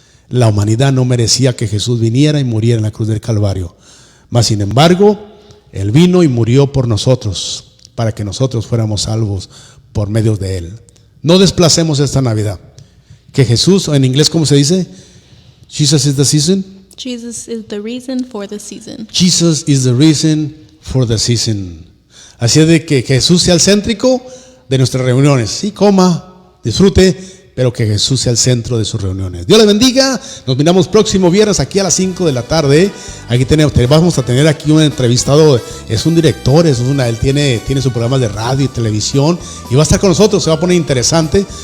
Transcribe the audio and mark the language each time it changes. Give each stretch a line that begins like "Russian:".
Spanish: La humanidad no merecía que Jesús viniera y muriera en la cruz del Calvario. Mas sin embargo, Él vino y murió por nosotros, para que nosotros fuéramos salvos por medio de Él. No desplacemos esta Navidad. Que Jesús, en inglés, ¿cómo se dice?
English: Jesus is the season. Jesus is the reason for the season. Jesus is the reason for the season.
Spanish: Así es de que Jesús sea el céntrico de nuestras reuniones. Sí, coma, disfrute, pero que Jesús sea el centro de sus reuniones. Dios les bendiga. Nos miramos próximo viernes aquí a las 5 de la tarde. Aquí vamos a tener aquí un entrevistado, es un director, él tiene su programa de radio y televisión y va a estar con nosotros, se va a poner interesante.